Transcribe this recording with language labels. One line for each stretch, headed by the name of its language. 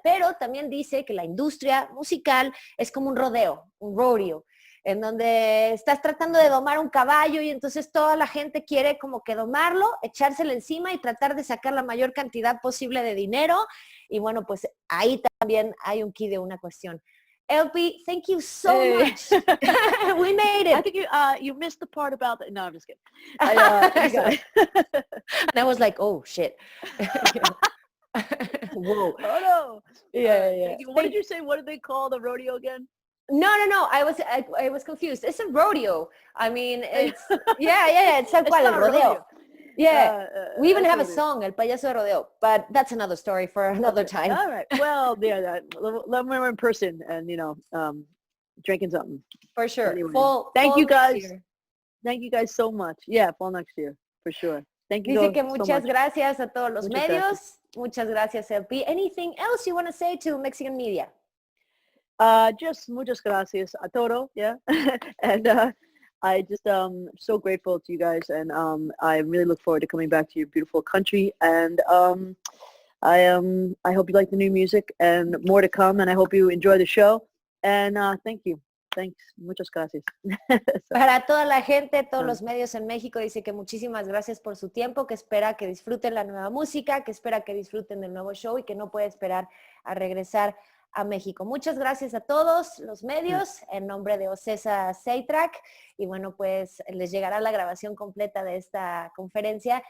Spanish: Pero también dice que la industria musical es como un rodeo, un rodeo, en donde estás tratando de domar un caballo y entonces toda la gente quiere como que domarlo, echárselo encima y tratar de sacar la mayor cantidad posible de dinero. Y bueno, pues ahí también hay un quid de una cuestión.
English: LP, thank you so much. We made it. I think you missed the part about the, no, I'm just kidding. And I was like, oh shit. Whoa. Oh no. Yeah. What did you say? What did they call the rodeo again? No. I was confused. It's a rodeo. I mean, it's yeah.
Spanish: It's tal cual, el rodeo. Yeah.
English: We even have a song, El Payaso de Rodeo, but that's another story for another time. All right. Well, yeah, when we're in person and, drinking something. For sure. Anyway, Thank you guys. Thank you guys so much. Yeah, fall next year, for sure. Thank you.
Spanish: Dice que muchas gracias a todos los medios. Muchas gracias, LP.
English: Anything else you want to say to Mexican media?
Spanish: Just muchas gracias a todo, yeah.
English: And I just so grateful to you guys, and I really look forward to coming back to your beautiful country. And I hope you like the new music and more to come. And I hope you enjoy the show. And thank you. Thanks.
Spanish: Muchas gracias. Para toda la gente, todos los medios en México, dice que muchísimas gracias por su tiempo, que espera que disfruten la nueva música, que espera que disfruten del nuevo show y que no puede esperar a regresar a México. Muchas gracias a todos los medios en nombre de OCESA Seitrack, y bueno, pues les llegará la grabación completa de esta conferencia.